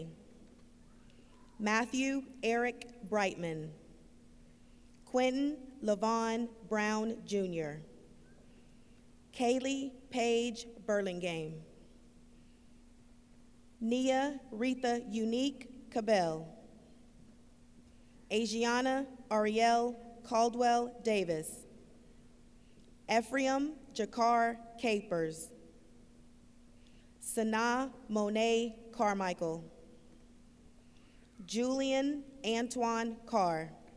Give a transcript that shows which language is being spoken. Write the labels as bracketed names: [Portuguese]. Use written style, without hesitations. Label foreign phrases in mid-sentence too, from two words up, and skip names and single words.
[English] Matthew Eric Brightman. Quentin Levon Brown Jr. Kaylee Paige Burlingame. Nia Retha Unique Cabell. Asiana Ariel Caldwell Davis. Ephraim Jakar Capers. Sanaa Monet Carmichael. Julian Antoine Carr.